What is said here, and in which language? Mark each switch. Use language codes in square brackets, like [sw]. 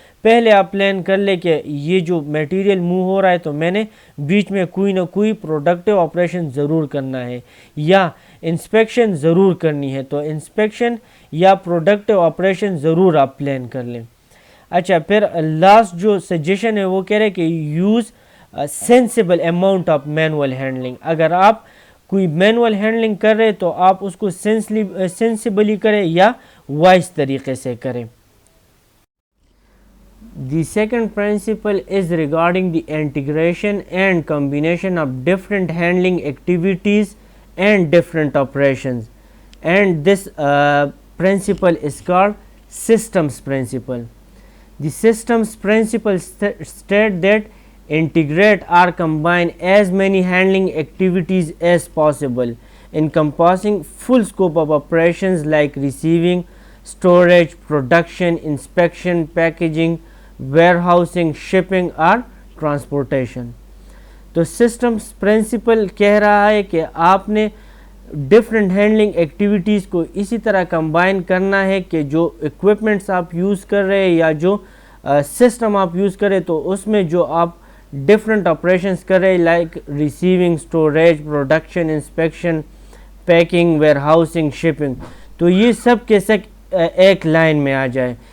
[ur] پہلے آپ پلان کر لیں کہ یہ جو میٹیریل موو ہو رہا ہے تو میں نے بیچ میں کوئی نہ کوئی پروڈکٹیو آپریشن ضرور کرنا ہے یا انسپیکشن ضرور کرنی ہے. تو انسپیکشن یا پروڈکٹیو آپریشن ضرور آپ پلان کر لیں. اچھا پھر لاسٹ جو سجیشن ہے وہ کہہ رہے کہ [en] Use sensible amount of manual handling. [ur] اگر آپ کوئی مینول ہینڈلنگ کر رہے تو آپ اس کو سینسیبلی کریں یا وائس طریقے سے کریں. [en] The second principle is regarding the integration and combination of different handling activities and different operations, and this principle is called systems principle. The systems principle state that integrate or combine as many handling activities as possible, encompassing full scope of operations like receiving, storage, production, inspection, packaging, warehousing, shipping اور transportation. [ur] تو systems principal کہہ رہا ہے کہ آپ نے different handling activities کو اسی طرح کمبائن کرنا ہے کہ جو اکوپمنٹس آپ یوز کر رہے ہیں یا جو سسٹم آپ یوز کریں تو اس میں جو آپ ڈفرینٹ آپریشنس کر رہے like receiving, storage, production, inspection, packing, where housing, shipping, تو یہ سب کے سب ایک لائن میں آ جائے.